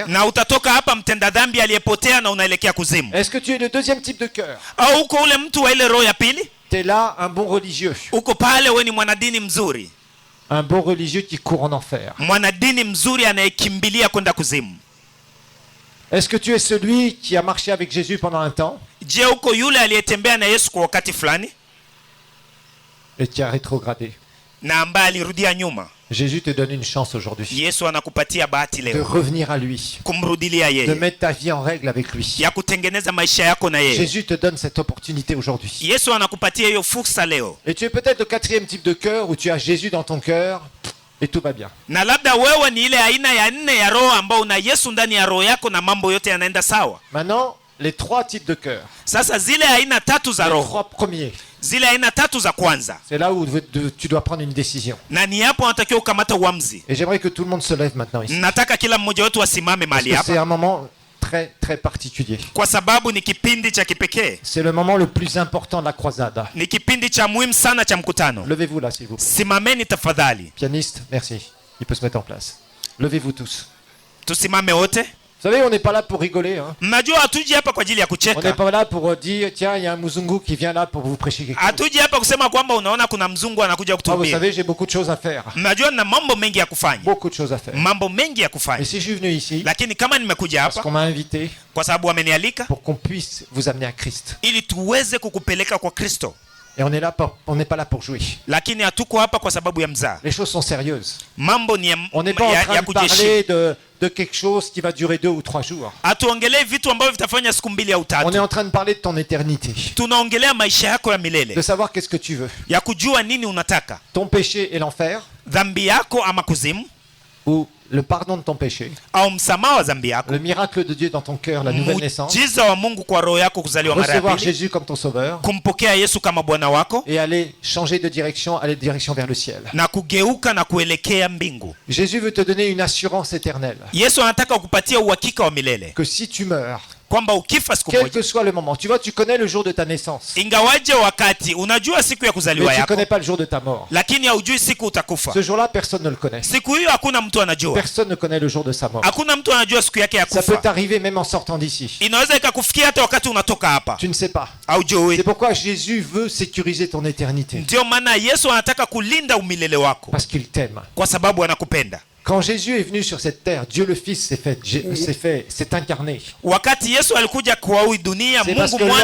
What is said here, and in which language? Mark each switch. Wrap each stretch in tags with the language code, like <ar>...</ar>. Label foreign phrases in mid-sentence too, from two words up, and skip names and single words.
<sw>na utatoka hapa mtenda dhambi aliyepotea na unaelekea kuzimu.</sw> <fr>Est-ce que tu es le deuxième type de cœur?</fr> <sw>Au uko ule mtu wa ile roho ya pili,</sw> <fr>Tu es là, un bon religieux.</fr> <sw>uko pale wewe ni mwanadini mzuri,</sw> <fr>Un bon religieux qui court en enfer.</fr> <sw>mwanadini mzuri anayekimbilia kwenda kuzimu.</sw> <fr>Est-ce que tu es celui qui a marché avec Jésus pendant un temps</fr> <sw>Je, uko yule aliyetembea na Yesu kwa wakati fulani</sw> <fr>et qui a rétrogradé?</fr> <sw>na ambaye alirudia nyuma?</sw> <fr>Jésus te donne une chance aujourd'hui</fr> <sw>Yesu anakupatia bahati</sw> <fr>de</fr> <sw>leo</sw> <fr>revenir à lui,</fr> <sw>kumrudilia</sw> <fr>de</fr> <sw>yeye,</sw> <fr>mettre ta vie en règle avec lui.</fr> <sw>ya kutengeneza maisha yako na yeye.</sw> <fr>Jésus te donne cette opportunité aujourd'hui.</fr> <sw>Yesu anakupatia hiyo fursa leo,</sw> <fr>Et tu es peut-être le quatrième type de cœur où tu as Jésus dans ton cœur et tout va bien.</fr> <sw>na labda wewe ni ile aina ya nne ya roho ambao una Yesu ndani ya roho yako na mambo yote yanaenda sawa.</sw> <fr>Maintenant, les trois types de cœur.</fr> <sw>Sasa zile aina tatu za</sw> <fr>Les</fr> <sw>roho,</sw> <fr>trois premiers.</fr> <sw>zile aina tatu za kwanza,</sw> <fr>C'est là où tu dois prendre une décision.</fr> <sw>na ni hapo unatakiwa ukamata uamuzi.</sw> <fr>Et j'aimerais que tout le monde se lève maintenant ici.</fr> <sw>Nataka kila mmoja wetu asimame</sw> <fr>Parce</fr> <sw>mahali</sw> <fr>que c'est</fr> <sw>hapa,</sw> <fr>un moment très très particulier.</fr> <sw>kwa sababu ni kipindi cha kipekee,</sw> <fr>C'est le moment le plus important de la croisade.</fr> <sw>ni kipindi cha muhimu sana cha mkutano.</sw> <fr>Levez-vous là, s'il vous plaît.</fr> <sw>Simameni tafadhali,</sw> <fr>Pianiste, merci. Il peut se mettre en place. Levez-vous tous.</fr> <sw>tusimame wote.</sw> <fr>Vous savez, on n'est pas là pour rigoler. Hein.</fr> <sw>Mnajua hatuji hapa kwa ajili ya</sw> <fr>On n'est</fr> <sw>kucheka,</sw> <fr>pas là pour dire, tiens, il y a un Muzungu qui vient là pour vous prêcher quelque chose.</fr> <sw>hatuji hapa kusema kwamba unaona kuna mzungu anakuja</sw> <fr>Ah, vous</fr> <sw>kutuhubiri.</sw> <fr>savez, j'ai beaucoup de choses à faire.</fr> <sw>Mnajua na mambo mengi ya kufanya,</sw> <fr>Beaucoup de choses à faire.</fr> <sw>mambo mengi ya</sw> <fr>Et</fr> <sw>kufanya,</sw> <fr>si je suis venu ici,</fr> <sw>lakini kama nimekuja</sw> <fr>parce</fr> <sw>hapa</sw> <fr>qu'on m'a invité</fr> <sw>kwa sababu wamenialika</sw> <fr>pour qu'on puisse vous amener à Christ.</fr> <sw>ili tuweze kukupeleka kwa Kristo,</sw> <fr>Et on n'est pas là pour jouer.</fr> <sw>lakini hatuko hapa kwa sababu ya mzaa.</sw> <fr>Les choses sont sérieuses.</fr> <sw>Mambo ni</sw> <fr>On n'est pas en train</fr> <sw>ya</sw> <fr>de</fr> <sw>kujiheshimu.</sw> <fr>parler de quelque chose qui va durer 2 ou 3 jours.</fr> <sw>Hatuongelei vitu ambavyo vitafanya siku mbili au</sw> <fr>On est</fr> <sw>tatu.</sw> <fr>en train de parler de ton éternité.</fr> <sw>Tunaongelea maisha yako ya</sw> <fr>De</fr> <sw>milele,</sw> <fr>savoir qu'est-ce que tu veux.</fr> <sw>ya kujua nini unataka,</sw> <fr>Ton péché et l'enfer,</fr> <sw>dhambi yako ama kuzimu,</sw> <fr>ou le pardon de ton péché,</fr> <sw>au msamaha wa dhambi yako,</sw> <fr>le miracle de Dieu dans ton cœur, la nouvelle naissance,</fr> <sw>muujiza wa Mungu kwa roho yako kuzaliwa mara ya</sw> <fr>recevoir</fr> <sw>pili,</sw> <fr>Jésus comme ton sauveur,</fr> <sw>kumpokea Yesu kama Bwana wako</sw> <fr>et aller changer de direction, aller de direction vers le ciel.</fr> <sw>na kugeuka na kuelekea mbingu.</sw> <fr>Jésus veut te donner une assurance éternelle,</fr> <sw>Yesu anataka kukupatia uhakika wa milele</sw> <fr>que si tu meurs,</fr> <sw>kwamba ukifa siku</sw> <fr>quel</fr> <sw>moja,</sw> <fr>que soit le moment, tu vois, tu connais le jour de ta naissance,</fr> <sw>ingawaje wakati unajua siku ya</sw> <fr>mais</fr> <sw>kuzaliwa</sw> <fr>tu</fr> <sw>yako,</sw> <fr>connais pas le jour de ta mort.</fr> <sw>lakini haujui siku utakufa.</sw> <fr>Ce jour-là, personne ne le connaît.</fr> <sw>Siku hiyo hakuna mtu anajua,</sw> <fr>Personne ne connaît le jour de sa mort.</fr> <sw>hakuna mtu anajua siku yake ya</sw> <fr>Ça peut</fr> <sw>kufa.</sw> <fr>t'arriver même en sortant d'ici.</fr> <sw>Inaweza ikakufikia hata wakati unatoka hapa,</sw> <fr>Tu ne sais pas.</fr> <sw>haujui.</sw> <fr>C'est pourquoi Jésus veut sécuriser ton éternité.</fr> <sw>Ndio maana Yesu anataka kulinda umilele wako,</sw> <fr>Parce qu'il t'aime.</fr> <sw>kwa sababu anakupenda.</sw> <fr>Quand Jésus est venu sur cette terre, Dieu le Fils s'est incarné.</fr> <sw>Wakati Yesu alikuja kwa hii dunia,</sw> <fr>C'est parce</fr> <sw>Mungu</sw> <fr>que</fr>